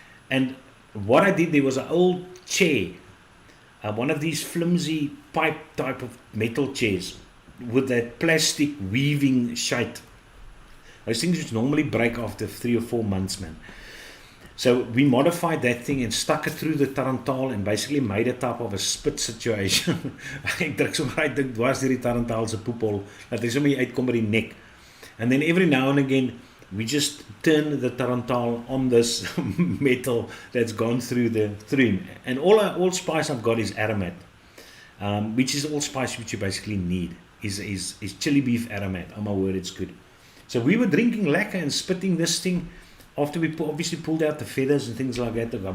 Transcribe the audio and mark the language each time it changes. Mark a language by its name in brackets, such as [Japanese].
[English] And what I did, there was an old chair. One of these flimsy pipe type of metal chairs with that plastic weaving shite. Those things which normally break after 3 or 4 months, man. So we modified that thing and stuck it through the tarantaal and basically made a type of a spit situation. [Afrikaans] Ek druk sommer uit dink dwars deur die tarantaal se poephol dat hy sommer uitkom by die nek. [English] And then every now and again we just turn the tarantaal on this metal that's gone through him. And all spice I've got is aromat, which is all spice which you basically need. Is chili beef aromat. Oh my word, it's good. So we were drinking lekker and spitting this thing after we obviously pulled out the feathers and things like that.